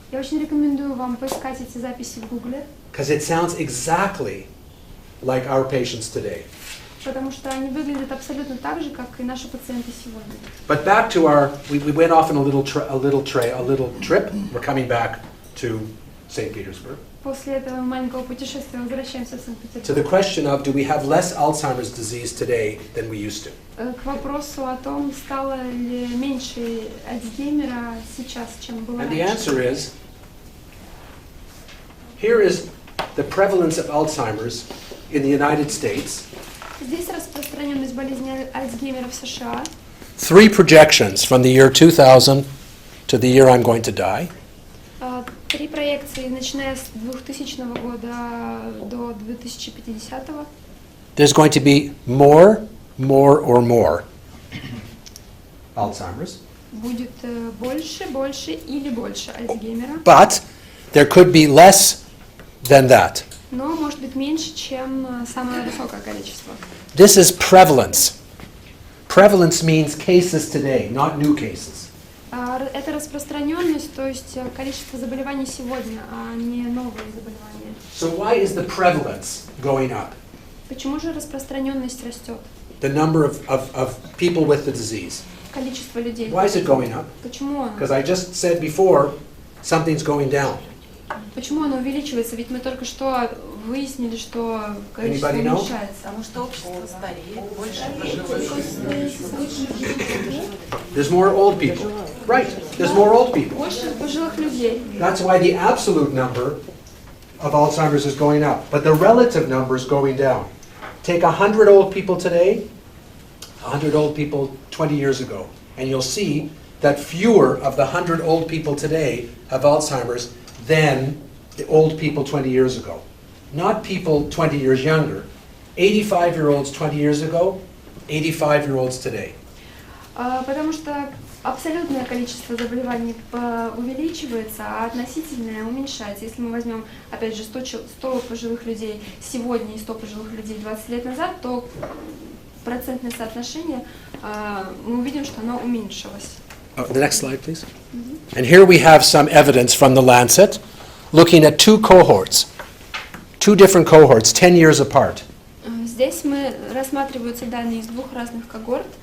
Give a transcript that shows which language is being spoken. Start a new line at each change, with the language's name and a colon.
Russian: я очень рекомендую вам поискать эти записи в Гугле,
English: because it sounds exactly like our patients today.
Russian: потому что они выглядят абсолютно так же, как и наши пациенты сегодня.
English: But back to we went off on a little trip. We're coming back to St. Petersburg.
Russian: После этого маленького путешествия возвращаемся в
English: To the
Russian: Санкт-Петербург.
English: question of, do we have less Alzheimer's disease today than we used to?
Russian: К вопросу о том, стало ли меньше Альцгеймера сейчас, чем было
English: And the
Russian: раньше.
English: answer is, here is the prevalence of Alzheimer's in the United States.
Russian: Здесь распространенность болезни Альцгеймера в США.
English: 3 projections from the year 2000 to the year I'm going to die.
Russian: 3 проекции, начиная с 2000 года до 2050.
English: There's going to be more or more Alzheimer's.
Russian: Будет больше или больше Альцгеймера.
English: But there could be less than that.
Russian: Но может быть меньше, чем самое высокое количество.
English: This is prevalence. Prevalence means cases today, not new cases.
Russian: Это распространенность, то есть количество заболеваний сегодня, а не новые заболевания.
English: So why is the prevalence going up?
Russian: Почему же распространенность растет?
English: The number of people with the disease.
Russian: Количество людей.
English: Why is it going up?
Russian: Почему оно?
English: Because I just said before, something's going down.
Russian: Почему оно увеличивается? Ведь мы только что выяснили, что количество
English: Anybody know?
Russian: уменьшается. Потому что общество стареет, больше пожилых.
English: There's more old people. Right, there's more old people.
Russian: Больше пожилых людей.
English: That's why the absolute number of Alzheimer's is going up, but the relative number is going down. Take 100 old people today, 100 old people 20 years ago, and you'll see that fewer of the 100 old people today have Alzheimer's than the old people 20 years ago. Not people 20 years younger. 85-year-olds 20 years ago, 85-year-olds today.
Russian: Потому что абсолютное количество заболеваний увеличивается, а относительное уменьшается. Если мы возьмем, опять же, 100 пожилых людей сегодня и 100 пожилых людей 20 лет назад, то процентное соотношение, мы увидим, что оно уменьшилось.
English: The next slide, please. And here we have some evidence from the Lancet, looking at 2 cohorts, 2 different cohorts, 10 years apart.
Russian: Здесь рассматриваются данные из 2 разных когорт.